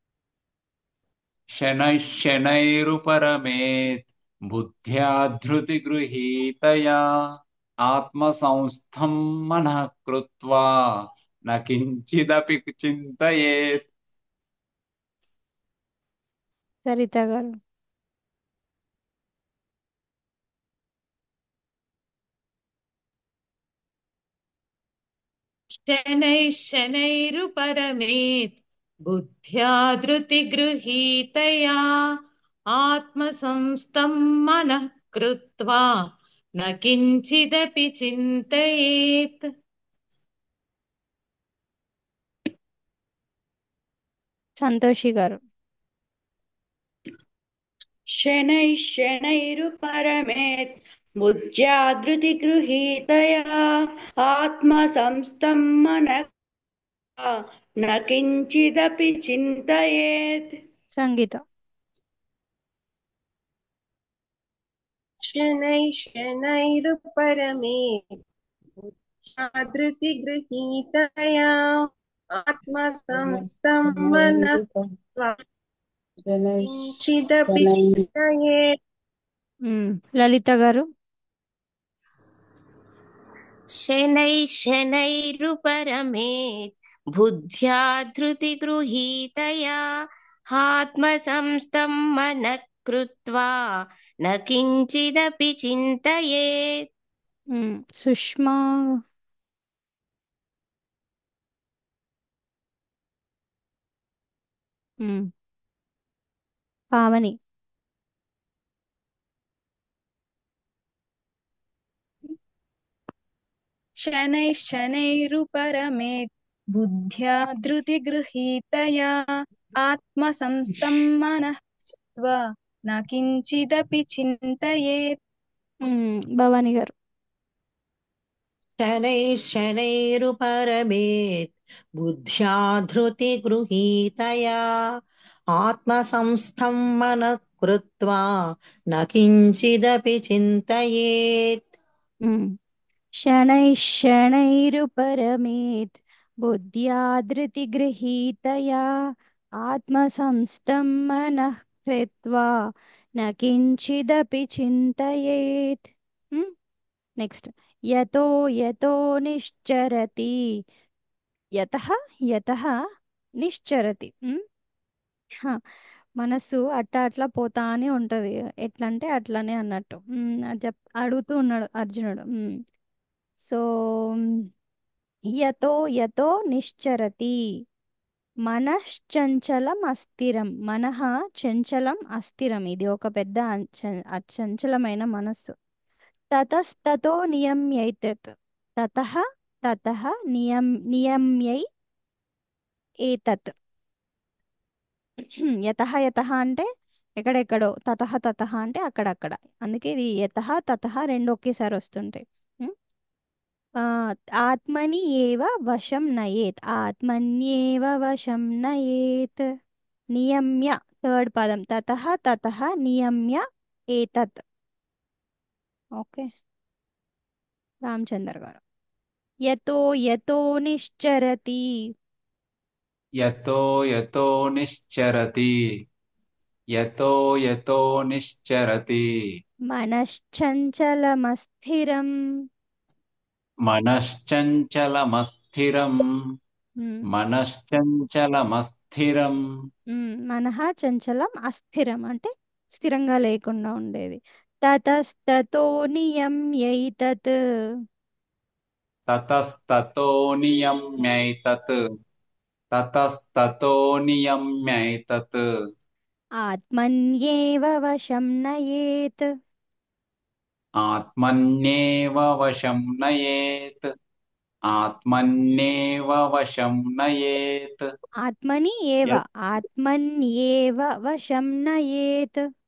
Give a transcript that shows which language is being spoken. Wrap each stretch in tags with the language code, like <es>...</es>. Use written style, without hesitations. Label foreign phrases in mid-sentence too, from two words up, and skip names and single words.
<sa>శనైః శనైరుపరమేత్ బుద్ధ్యా ధృతి గృహీతయా ఆత్మ సంస్థం మనః కృత్వా న కించిదపి చింతయేత్.</sa> <te>సరిత గారు.</te> <sa>शनैः शनैरुपरमेत् बुद्ध्या धृतिगृहीतया आत्मसंस्थं मनः कृत्वा न किञ्चिदपि चिन्तयेत्</sa> <te>సంతోషి గారు.</te> <sa>शनैः शनैरुपरमेत् बुद्ध्या धृतिगृहीतया आत्मसंस्थं मनः न किञ्चिदपि चिन्तयेत् సంగీత. शनैः शनैरुपरमेत् बुद्ध्या धृतिगृहीतया आत्मसंस्थं मनः किञ्चिदपि चिन्तयेत्</sa> <te>లలిత గారు.</te> <sa>शनैः शनैरुपरमेत् बुद्ध्या धृतिगृहीतया आत्मसंस्थं मनः कृत्वा न किञ्चिदपि चिन्तयेत्. సుష్మా. పావని. शनैः शनैरुपरमेत् बुद्ध्या धृतिगृहीतया आत्मसंस्थं मनः कृत्वा न किञ्चिदपि चिन्तयेत्.</sa> <te>భవాని గారు.</te> <sa>शनैः शनैरुपरमेत् बुद्ध्या धृतिगृहीतया आत्मसंस्थं मनः कृत्वा न किञ्चिदपि चिन्तयेत्. शनैः शनैरुपरमेत् बुद्ध्या धृतिगृहीतया आत्मसंस्थं मनः कृत्वा न किञ्चिदपि चिन्तयेत्. नेक्स्ट. यतो यतो निश्चरति. यतः यतः निश्चरति.</sa> <te>మనస్సు అట్లా పోతానే ఉంటది. ఎట్లా అంటే అట్లనే అన్నట్టు. అది అడుగుతూ ఉన్నాడు అర్జునుడు.</te> <sa>సో యతో యతో నిశ్చరతి మనశ్చంచలం అస్థిరం. మనః చంచలం అస్థిరం.</sa> <te>ఇది ఒక పెద్ద అచంచలమైన మనస్సు.</te> <sa>తతస్తతో నియమ్యైతత్. తతః తతః నియమ్యై ఏతత్. యతః యతః</sa> <te>అంటే ఎక్కడెక్కడో,</te> <sa>తతః తతః</sa> <te>అంటే అక్కడక్కడ. అందుకే ఇది</te> <sa>యతః తతః</sa> <te>రెండు ఒకేసారి వస్తుంటాయి.</te> <sa>ఉమ్, ఆ, ఆత్మని ఏవ వశం నయేత్. ఆత్మన్యేవ వశం నయేత్. నియమ్య థర్డ్ పదం. తతః తతః నియమ్య ఏతత్. ఓకే, రామచందర్ గారు. యతో యతో నిశ్చరతి యతో యతో నిశ్చరతి యతో యతో నిశ్చరతి మనశ్చంచలమస్థిరం. మనశ్చంచలమస్థిరం మనశ్చంచలమస్థిరం మనః చంచలం అస్థిరం</sa> <te>అంటే స్థిరంగా లేకుండా ఉండేది.</te> <sa>తతస్తతో నియమ్యైతత్. తతస్తతో నియమ్యైతత్ తతస్తతో నియమ్యైతత్ ఆత్మన్యేవ వశం నయేత్. ఆత్మన్యేవ వశం నయేత్ ఆత్మన్యేవ వశం నయేత్ ఆత్మని ఏవ. ఆత్మన్యేవ వశం నయేత్.</sa>